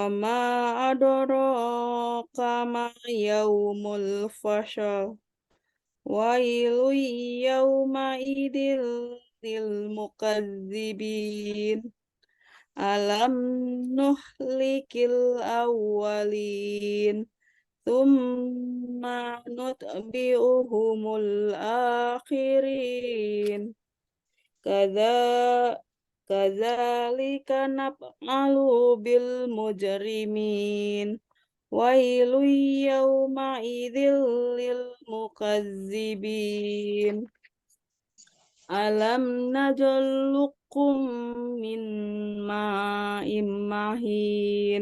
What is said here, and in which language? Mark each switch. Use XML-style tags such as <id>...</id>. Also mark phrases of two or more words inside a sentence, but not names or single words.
<ar>ما أدراك ما يوم الفصل ويل يومئذ للمكذبين ألم نهلك الأولين ثم نتبعهم الآخرين كذلك نفعل بالمجرمين ويل يومئذ للمكذبين ألم نخلقكم من ماء مهين</ar>